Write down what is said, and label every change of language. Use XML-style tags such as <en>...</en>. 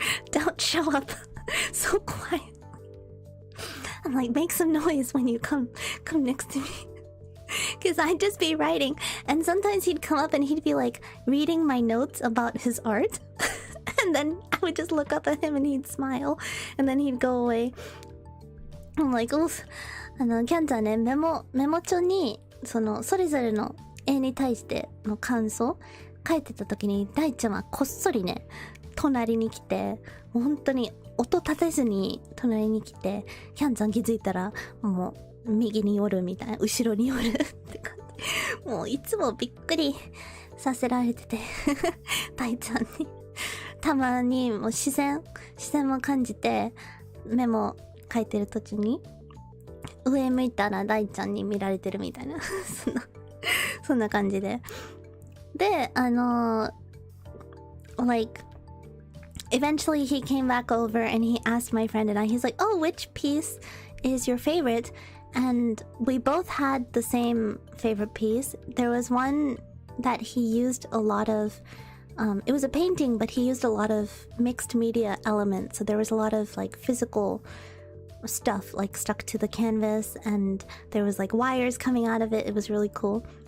<en>don't show up so quiet. I'm like, make some noise when you come next to me. Because I'd just be writing, and sometimes he'd come up and he'd be like reading my notes about his art. And then I would just look up at him and he'd smile, and then he'd go away. I'm like, oof.</en> <ja>キャンちゃんね、メモ帳にそれぞれの絵に対しての感想書いてた時に、大ちゃんはこっそりね、隣に来て、もう本当に音立てずに隣に来て、キャンちゃん気づいたらもう右に寄るみたいな、後ろに寄るって感じ。もういつもびっくりさせられてて大ちゃんにたまにもう視線も感じて、メモ書いてる途中に上向いたら大ちゃんに見られてるみたいなそんな感じで、で</ja> <en>like eventually he came back over and he asked my friend and he's like, oh, which piece is your favorite? And we both had the same favorite piece. There was one that he used a lot of it was a painting, but he used a lot of mixed media elements, so there was a lot of like physical stuff like stuck to the canvas, and there was like wires coming out of it. It was really cool.</en>